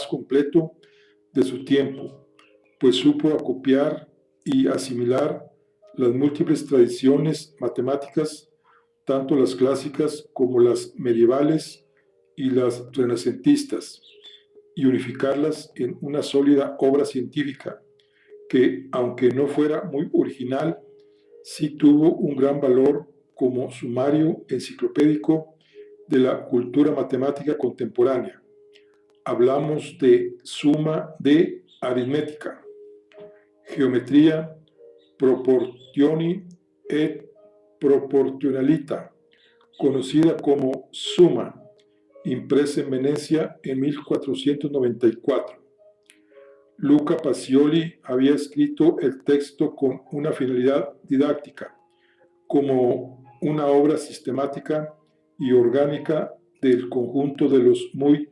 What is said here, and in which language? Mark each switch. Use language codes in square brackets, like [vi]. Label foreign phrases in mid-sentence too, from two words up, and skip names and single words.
[es] completo de su tiempo, pues supo acopiar y asimilar las múltiples tradiciones matemáticas, tanto las clásicas como las medievales y las renacentistas, y unificarlas en una sólida obra científica que, aunque no fuera muy original, sí tuvo un gran valor como sumario enciclopédico de la cultura matemática contemporánea. Hablamos de suma de aritmética, geometría, [it] proportioni et proportionalita, [es] conocida como Summa, impresa en Venecia en 1494. Luca Pacioli había escrito el texto con una finalidad didáctica, como una obra sistemática y orgánica del conjunto de los muy